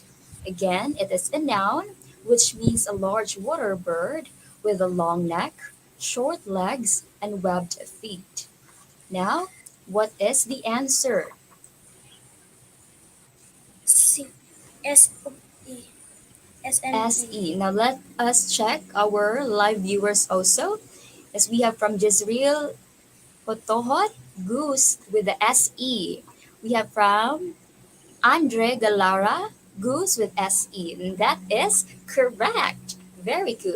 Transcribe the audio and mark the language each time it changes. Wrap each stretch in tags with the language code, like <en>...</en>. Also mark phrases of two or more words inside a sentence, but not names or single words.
<en>Again, it is a noun which means a large water bird with a long neck, short legs, and webbed feet. Now, what is the answer? C. S-O-E. SE. Now let us check our live viewers also. As we have from Jezreel Hotohot, Goose with the SE. We have from Andre Galara, Goose with SE. And that is correct. Very good.</en>